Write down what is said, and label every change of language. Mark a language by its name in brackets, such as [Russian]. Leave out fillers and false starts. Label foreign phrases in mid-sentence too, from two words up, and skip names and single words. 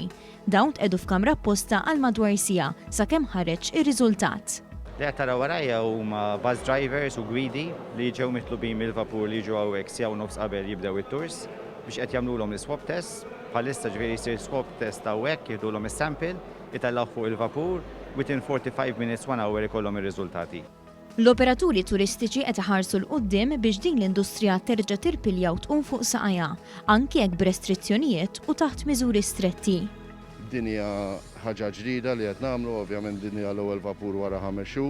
[Maltese] Dawn tqedu f'kamra apposta għal madwar siegħa sakemm ħareġ ir-riżultat. Li qed taraw warajja huma [English] bus drivers [Maltese] u gwidi li ġew mitlubin mill-vapur li ġew hawnhekk siegħa u nofs qabel jibdew it-tours biex qed jagħmluhom l- [English] swab test. [Maltese] Bħalissa ġifieri jsir [English] swab test [Maltese] hawnhekk jieħdulhom is-sample, jitellgħu fuq il-vapur, [English] within 45 minutes 1 hour ikollhom ir-riżultati. [Maltese] L-operaturi turistiċi qed iħarsu l-qudiem biex din l-industrija terġa' tirpilja u tqum fuq saqajja, anke jekk b'restrizzjonijiet u taħt miżuri stretti. Din hija ħaġa ġdida li qed nagħmlu, ovvjament din hija l-ewwel vapur wara 5 xhur.